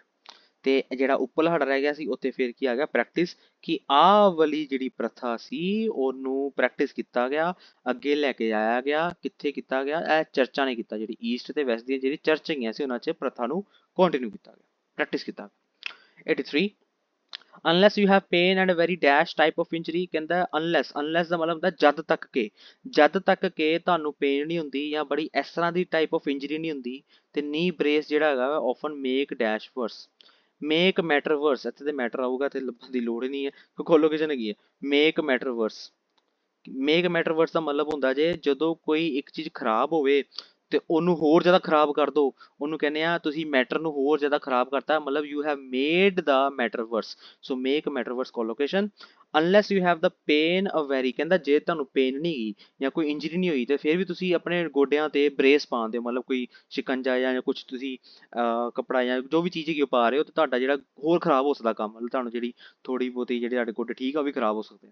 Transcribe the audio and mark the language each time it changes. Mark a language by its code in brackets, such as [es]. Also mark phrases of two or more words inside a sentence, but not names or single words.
[pa] ਤੇ ਜਿਹੜਾ ਉੱਪਰਲਾ ਸਾਡਾ ਰਹਿ ਗਿਆ ਸੀ, ਉੱਥੇ ਫਿਰ ਕੀ ਆ ਗਿਆ, ਪ੍ਰੈਕਟਿਸ, ਕਿ ਆਹ ਵਾਲੀ ਜਿਹੜੀ ਪ੍ਰਥਾ ਸੀ ਉਹਨੂੰ ਪ੍ਰੈਕਟਿਸ ਕੀਤਾ ਗਿਆ, ਅੱਗੇ ਲੈ ਕੇ ਆਇਆ ਗਿਆ। ਕਿੱਥੇ ਕੀਤਾ ਗਿਆ, ਇਹ ਚਰਚਾਂ ਨੇ ਕੀਤਾ। ਜਿਹੜੀ ਈਸਟ ਤੇ ਵੈਸਟ ਦੀਆਂ ਜਿਹੜੀ ਚਰਚ ਹੈਗੀਆਂ ਸੀ ਉਹਨਾਂ 'ਚ ਪ੍ਰਥਾ ਨੂੰ ਕੰਟੀਨਿਊ ਕੀਤਾ ਗਿਆ, ਪ੍ਰੈਕਟਿਸ ਕੀਤਾ ਗਿਆ। [en] 83 unless you have pain and a very dash type of injury। [pa] ਕਹਿੰਦਾ unless ਦਾ ਮਤਲਬ ਹੁੰਦਾ ਜਦ ਤੱਕ ਕਿ ਤੁਹਾਨੂੰ ਪੇਨ ਨਹੀਂ ਹੁੰਦੀ ਜਾਂ ਬੜੀ ਇਸ ਤਰ੍ਹਾਂ ਦੀ [en] type of injury [pa] ਨਹੀਂ ਹੁੰਦੀ। [en] ਤੇ knee brace [pa] ਜਿਹੜਾ ਹੈਗਾ [en] often make dash worse, make matter worse। [pa] ਇੱਥੇ ਤੇ ਮੈਟਰ ਆਊਗਾ ਤੇ ਲੱਭਣ ਦੀ ਲੋੜ ਹੀ ਨਹੀਂ ਹੈ, ਕੋਲੋਕੇਸ਼ਨ ਹੈਗੀ ਹੈ [en] make matter worse, make matter worse [pa] ਦਾ ਮਤਲਬ ਹੁੰਦਾ ਜੇ ਜਦੋਂ ਕੋਈ ਇੱਕ ਚੀਜ਼ ਖਰਾਬ ਹੋਵੇ ਤੇ ਉਹਨੂੰ ਹੋਰ ਜ਼ਿਆਦਾ ਖਰਾਬ ਕਰ ਦੋ, ਉਹਨੂੰ ਕਹਿੰਦੇ ਆ ਤੁਸੀਂ ਮੈਟਰ ਨੂੰ ਹੋਰ ਜ਼ਿਆਦਾ ਖਰਾਬ ਕਰਤਾ, ਮਤਲਬ [en] you have made the matter worse. so make matter worse collocation. unless you have the pain a very, [pa] ਕਹਿੰਦਾ ਜੇ ਤੁਹਾਨੂੰ ਪੇਨ ਨਹੀਂ ਗਈ ਜਾਂ ਕੋਈ ਇੰਜਰੀ ਨਹੀਂ ਹੋਈ ਤੇ ਫਿਰ ਵੀ ਤੁਸੀਂ ਆਪਣੇ ਗੋਡਿਆਂ ਤੇ ਬ੍ਰੇਸ ਪਾਉਂਦੇ ਹੋ, ਮਤਲਬ ਕੋਈ ਸ਼ਿਕੰਜਾ ਜਾਂ ਕੁਝ ਤੁਸੀਂ ਕੱਪੜਾ ਜਾਂ ਜੋ ਵੀ ਚੀਜ਼ ਹੈਗੀ ਉਹ ਪਾ ਰਹੇ ਹੋ, ਤੇ ਤੁਹਾਡਾ ਜਿਹੜਾ ਹੋਰ ਖਰਾਬ ਹੋ ਸਕਦਾ ਕੰਮ, ਮਤਲਬ ਤੁਹਾਨੂੰ ਜਿਹੜੀ ਥੋੜੀ ਬਹੁਤੀ ਜਿਹੜੇ ਤੁਹਾਡੇ ਗੋਡੇ ਠੀਕ ਆ ਉਹ ਵੀ ਖਰਾਬ ਹੋ ਸਕਦੇ।